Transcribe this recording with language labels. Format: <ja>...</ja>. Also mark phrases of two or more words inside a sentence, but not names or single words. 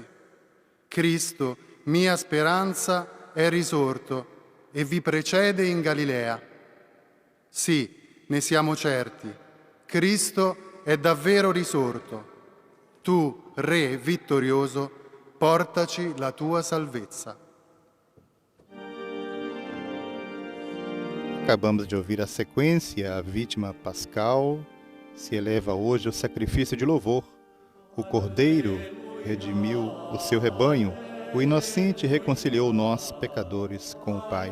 <it>Cristo, mia speranza, è risorto e vi precede in Galilea. Sì, ne siamo certi, Cristo è davvero risorto. Tu, Re vittorioso, portaci la tua salvezza.</it> <pt>Acabamos de ouvir a sequência, a vítima pascal. Se eleva hoje o sacrifício de louvor. O Cordeiro redimiu o seu rebanho. O inocente reconciliou nós, pecadores, com o Pai.</pt>